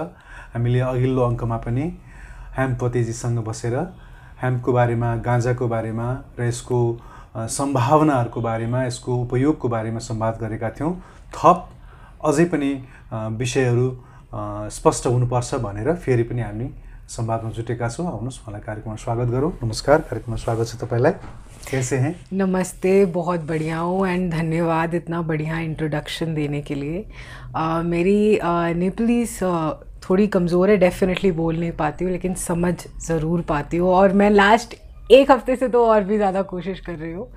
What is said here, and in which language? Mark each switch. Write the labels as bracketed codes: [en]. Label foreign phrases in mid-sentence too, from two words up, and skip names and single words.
[ne] हामीले अघिल्लो अङ्कमा पनि हेम्पपतिजीसँग बसेर हेम्पको बारेमा, गाँजाको बारेमा र यसको सम्भावनाहरूको बारेमा, यसको उपयोगको बारेमा संवाद गरेका थियौँ। थप अझै पनि विषयहरू स्पष्ट हुनुपर्छ भनेर फेरि पनि हामी संवादमा जुटेका छौँ। आउनुहोस् मलाई कार्यक्रममा स्वागत गरौँ। नमस्कार, कार्यक्रममा स्वागत छ तपाईँलाई। [hi] कैसे हैं? नमस्ते, बहुत बढ़िया हूँ एंड धन्यवाद इतना बढ़िया इंट्रोडक्शन देने के लिए। मेरी नेपलीज थोड़ी कमज़ोर है, डेफिनेटली बोल नहीं पाती हूँ लेकिन समझ ज़रूर पाती हूँ और मैं लास्ट एक हफ्ते से तो और भी ज़्यादा कोशिश कर रही हूँ।